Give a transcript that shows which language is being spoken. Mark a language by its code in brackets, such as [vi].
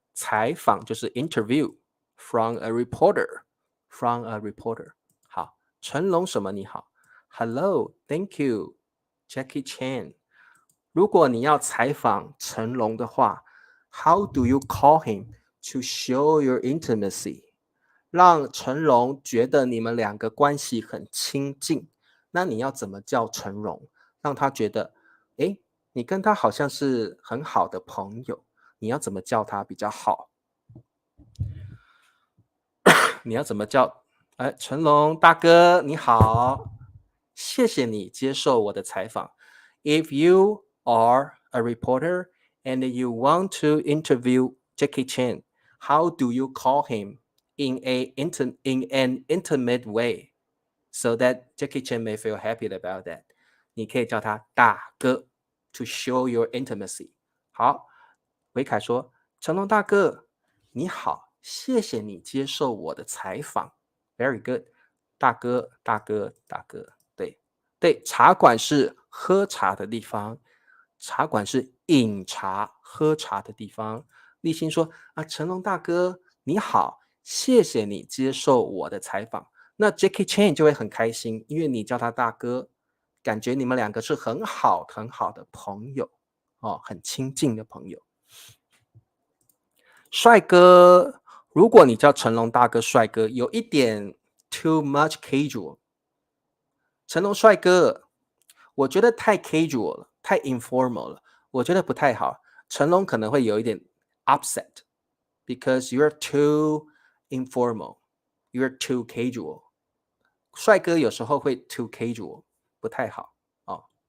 [zh] 采访就是 [en] interview from a reporter. From a reporter. [zh] 好，成龙什么你好 [en] ？Hello, thank you, Jackie Chan. [zh] 如果你要采访成龙的话 [en] ，How do you call him to show your intimacy？ [zh] 让成龙觉得你们两个关系很亲近，那你要怎么叫成龙，让他觉得，诶，你跟他好像是很好的朋友，你要怎么叫他比较好？你要怎么叫？哎，成龙大哥你好，谢谢你接受我的采访。 [en] If you are a reporter and you want to interview Jackie Chan, how do you call him in an intimate way so that Jackie Chan may feel happy about that? [zh] 你可以叫他大哥 [en] to show your intimacy。 [zh] 好，维凯说：成龙大哥，你好，谢谢你接受我的采访。 [en] Very good， [zh] 大哥，大哥，大哥，对对，茶馆是喝茶的地方，茶馆是饮茶、喝茶的地方。立新说：啊，成龙大哥，你好，谢谢你接受我的采访。那 Jackie Chan 就会很开心，因为你叫他大哥，感觉你们两个是很好很好的朋友哦，很亲近的朋友。帅哥，如果你叫成龙大哥帅哥，有一点 [en] too much casual。 [zh] 成龙帅哥，我觉得太 casual 了，太 informal 了，我觉得不太好。成龙可能会有一点 [en] upset because you're too informal, you're too casual。 [zh] 帅哥有时候会 [en] too casual， [zh] 不太好哦。